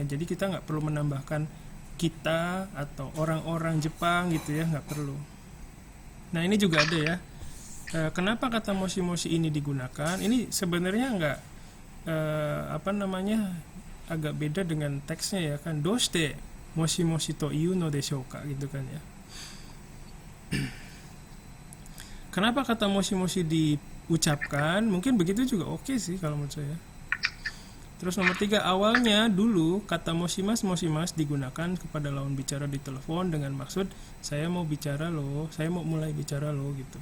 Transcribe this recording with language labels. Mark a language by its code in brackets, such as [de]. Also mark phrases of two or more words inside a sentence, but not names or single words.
[id] Jadi kita nggak perlu menambahkan kita atau orang-orang Jepang gitu ya, nggak perlu. Nah, ini juga ada ya. Kenapa kata moshi-moshi ini digunakan? Ini sebenarnya nggak agak beda dengan teksnya ya kan. [ja] どうして もしもし と いう の でしょうか [id] gitu kan ya. Kenapa kata moshi-moshi diucapkan? Mungkin begitu juga oke sih kalau menurut saya. Terus nomor 3, awalnya dulu kata moshimas digunakan kepada lawan bicara di telepon dengan maksud saya mau bicara loh, saya mau mulai bicara loh gitu.